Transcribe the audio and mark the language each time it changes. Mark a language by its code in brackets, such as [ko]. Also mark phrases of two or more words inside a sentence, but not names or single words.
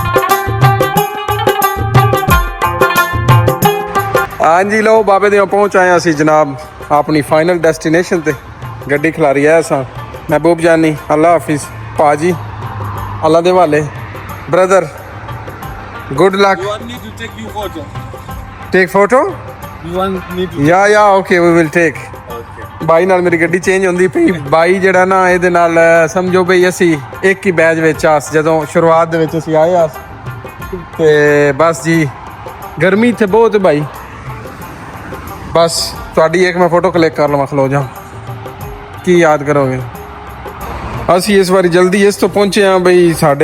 [pa] ਹਾਂ ਜੀ ਲੋ ਬਾਬੇ ਦੇ ਪਹੁੰਚ ਆਏ ਅਸੀਂ ਜਨਾਬ ਅਪਣੀ [en] final destination [pa] ਤੇ ਗੱਡੀ ਖਲਾਰੀ ਹੈ ਅਸਾਂ ਮਹਿਬੂਬ ਜਾਨੀ ਅੱਲਾਹ ਹਾਫ਼ਿਜ਼ ਪਾਜੀ ਅੱਲਾਹ ਦੇ ਵਾਲੇ ਬ੍ਰਦਰ [en] good luck take photo ya okay we will take [pa] ਬਾਈ ਨਾਲ ਮੇਰੀ ਗੱਡੀ ਚੇਂਜ ਹੋਂਦੀ ਪਈ ਬਾਈ ਜੇੜਾ ਨਾ ਇਹਦੇ ਨਾਲ ਸਮਝੋ ਬਈ ਅਸੀਂ ਇੱਕ ਹੀ ਬੈਚ ਵਿੱਚ ਆਸ ਜਦੋਂ ਸ਼ੁਰੂਆਤ ਦੇ ਵਿੱਚ ਅਸੀਂ ਆਏ ਆਸ ਤੇ ਬਸ ਜੀ ਗਰਮੀ ਇੱਥੇ ਬਹੁਤ ਹੈ ਭਾਈ ਬਸ ਤੁਹਾਡੀ ਇੱਕ ਮੈਂ [en] photo click [pa] ਕਰ ਲਵਾਂ ਖਲੋ ਜਾ ਕੀ ਯਾਦ ਕਰੋਗੇ ਅਸੀਂ ਇਸ ਵਾਰੀ ਜਲਦੀ ਇਸ ਤੋਂ ਪਹੁੰਚੇ ਹਾਂ ਬਈ ਸਾਡੇ